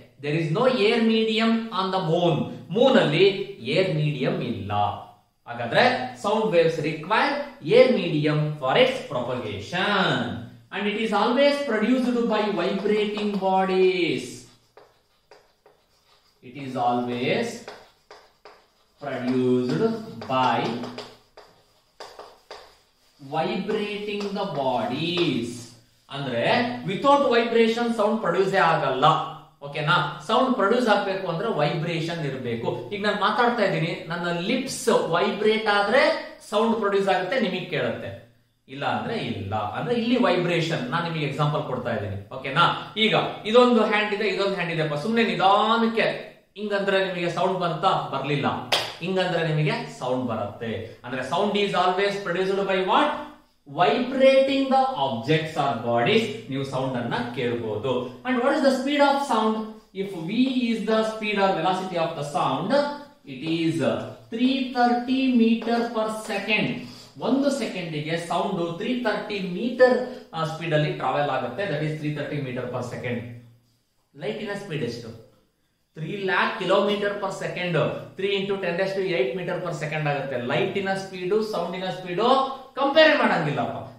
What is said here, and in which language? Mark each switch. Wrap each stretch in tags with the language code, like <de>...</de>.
<en>There is no air medium on the moon.</en> <kn>Moon ಅಲ್ಲಿ air medium ಇಲ್ಲ.</kn> <en>ಹಾಗಾದ್ರೆ sound waves require air medium for its propagation and it is always produced by vibrating bodies. It is always produced by vibrating the bodies.</en> <kn>ಅಂದ್ರೆ</kn> <en>without vibration</en> <kn>sound produce ಆಗಲ್ಲ. ಓಕೆನಾ? Sound produce ಆಗ್ಬೇಕು ಅಂದ್ರೆ vibration ಇರಬೇಕು. ಈಗ ನಾನು ಮಾತಾಡ್ತಾ ಇದ್ದೀನಿ, ನನ್ನ ಲಿಪ್ಸ್ ವೈಬ್ರೇಟ್ ಆದ್ರೆ ಸೌಂಡ್ ಪ್ರೊಡ್ಯೂಸ್ ಆಗುತ್ತೆ, ನಿಮಗೆ ಕೇಳುತ್ತೆ. ಇಲ್ಲ ಅಂದ್ರೆ ಇಲ್ಲ. ಅಂದ್ರೆ ಇಲ್ಲಿ ವೈಬ್ರೇಷನ್. ನಾನು ನಿಮಗೆ ಎಕ್ಸಾಂಪಲ್ ಕೊಡ್ತಾ ಇದ್ದೀನಿ. ಓಕೆನಾ? ಈಗ ಇದೊಂದು ಹ್ಯಾಂಡ್ ಇದೆ, ಇದೊಂದು ಹ್ಯಾಂಡ್ ಇದೆಪ್ಪ. ಸುಮ್ನೆ ನಿಧಾನಕ್ಕೆ ಹಿಂಗಂದ್ರೆ ನಿಮಗೆ ಸೌಂಡ್ ಬಂತ? ಬರ್ಲಿಲ್ಲ. ಹಿಂಗಂದ್ರೆ ನಿಮಗೆ ಸೌಂಡ್ ಬರುತ್ತೆ. ಅಂದ್ರೆ</kn> <en>Sound is always produced by what? Vibrating the objects or bodies.</en> <kn>ನೀವು ಸೌಂಡ್ ಅನ್ನ ಕೇಳಬಹುದು.</kn> <en>And what is the speed of sound? If v is the speed or velocity of the sound, it is 330 meter per second.</en> <kn>ಒಂದು ಸೆಕೆಂಡಿಗೆ sound 330 metre speed ಅಲ್ಲಿ travel ಆಗುತ್ತೆ.</kn> <en>That is 330 metre per second.</en> <kn>ಲೈಟಿನ speed ಎಷ್ಟು?</kn> <en>3 lakh kilometre per second. 3 into 10⁸ metre per second</en> <kn>ಆಗುತ್ತೆ. ಲೈಟಿನ speed ಸೌಂಡಿನ speed compare ಮಾಡಂಗಿಲ್ಲಪ್ಪ.</kn>